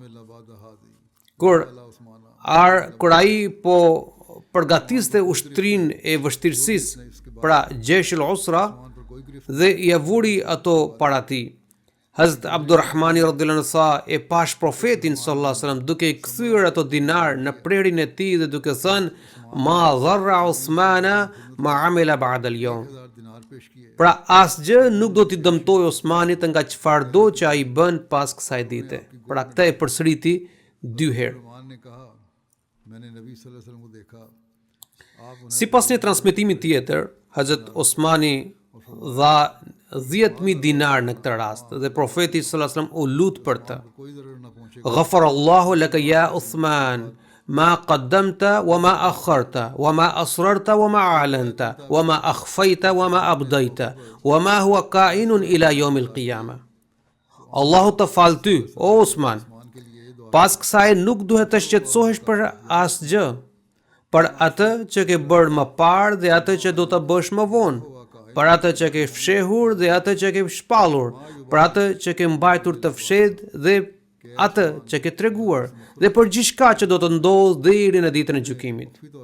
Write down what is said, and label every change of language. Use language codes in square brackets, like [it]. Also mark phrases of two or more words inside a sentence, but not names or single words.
[sq] Kur ai po përgatiste ushtrinë e vështirësisë, pra Jeshul Usra, dhe ia vuri ato para tij. Hazrat Abdurrahmani [ar] رضي الله عنه [sq] tha, e pash profetin [ar] صلى الله عليه وسلم [sq] duke i kthyer ato dinar në prerin e tij dhe duke thënë [ar] ما ضر عثمان ما عمل بعد اليوم. [sq] Pra asgjë nuk do t'i dëmtoj Osmanit nga çfarë do që ai bën pas kësaj dite. Pra këtë e përsëriti 2 herë. Sipas një transmetimi tjetër, Hazrat Osmani dha 10.000 dinar në këtë rast dhe profeti [ar] صلى الله عليه وسلم [sq] u lut për të. [ar] غفر الله لك يا عثمان ما قدمت وما أخرت وما أسررت وما أعلنت وما أخفيت وما أبديت وما هو كائن إلى يوم القيامة. [sq] Allahu të fal ty, o Osman. Pas kësaj nuk duhet të shqetësohesh për asgjë, për atë që ke bërë më parë dhe atë që do të bësh më vonë, për atë që ke fshehur dhe atë që ke shpallur, për atë që ke mbajtur të fshehtë dhe atë që ke treguar, dhe për gjithçka që do të ndodhë deri në ditën e gjykimit.